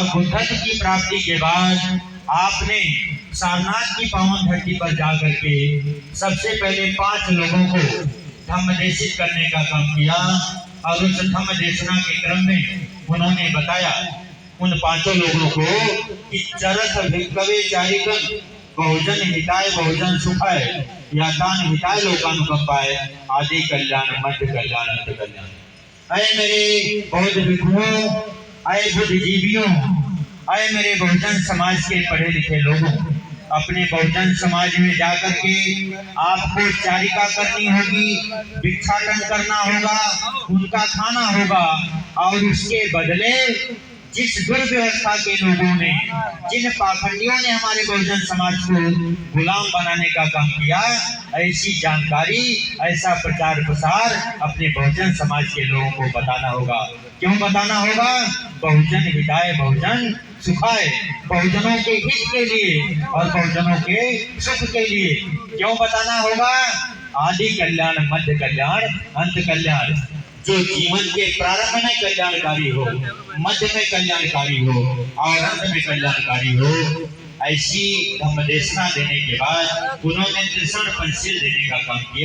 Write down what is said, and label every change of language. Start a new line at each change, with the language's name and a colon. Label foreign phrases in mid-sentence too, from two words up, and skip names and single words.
Hindi: बुद्धत्व की प्राप्ति के बाद आपने सारनाथ की पावन धरती पर जाकर के सबसे पहले 5 लोगों को धम्मदेशित करने का काम किया और उस धम्म देशना के क्रम में उन्होंने बताया उन 5 लोगों को कि
Pali: चरथ भिक्खवे चारिकं बहुजन हिताय बहुजन सुखाय या दान हिताय लोकानुकंपाय आदि कल्याण मध्य कल्याण अंत कल्याण।
Hindi: अय मेरे बौद्ध भिक्षुओं, अय बुद्धिजीवियों, अय मेरे बहुजन समाज के पढ़े लिखे लोगों, अपने बहुजन समाज में जाकर के आपको चारिका करनी होगी, भिक्षाटन करना होगा, उनका खाना होगा और उसके बदले जिस दुर्व्यवस्था के लोगों ने, जिन पाखंडियों ने हमारे बहुजन समाज को गुलाम बनाने का काम किया, ऐसी जानकारी, ऐसा प्रचार प्रसार अपने बहुजन समाज के लोगों को बताना होगा। क्यों बताना होगा?
Pali: बहुजन हिताय बहुजन सुखाय,
Hindi: बहुजनों के हित के लिए और बहुजनों के सुख के लिए क्यों बताना होगा? आदि कल्याण मध्य कल्याण अंत कल्याण। जो जीवन के प्रारंभ में कल्याणकारी हो, मध्य में कल्याणकारी हो और अंत में कल्याणकारी हो, ऐसी धम्मदेशना देने के बाद उन्होंने त्रिशण पंचशील देने का काम किया।